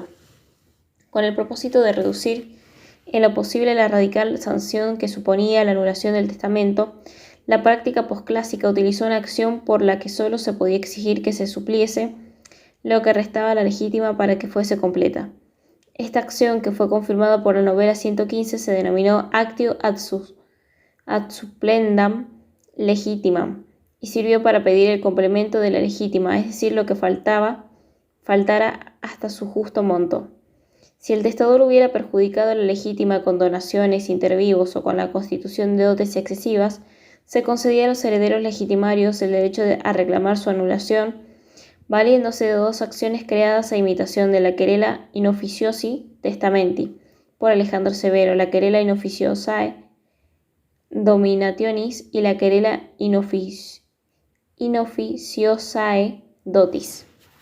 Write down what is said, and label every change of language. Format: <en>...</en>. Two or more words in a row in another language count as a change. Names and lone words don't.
<es>Con el propósito de reducir en lo posible la radical sanción que suponía la anulación del testamento, la práctica posclásica utilizó una acción por la que solo se podía exigir que se supliese lo que restaba a la legítima para que fuese completa. Esta acción, que fue confirmada por la novela 115, se denominó</es> <la>actio ad supplendam legitimam</la> <es>y sirvió para pedir el complemento de la legítima, es decir, lo que faltara hasta su justo monto. Si el testador hubiera perjudicado a la legítima con donaciones, intervivos o con la constitución de dotes excesivas, se concedía a los herederos legitimarios el derecho a reclamar su anulación, valiéndose de 2 acciones creadas a imitación de la</es> <la>querela in officiosi testamenti,</la> <es>por Alejandro Severo, la</es> <la>querela in officiosae dominationis</la> <es>y la</es> <la>querela in officiosae dotis.</la>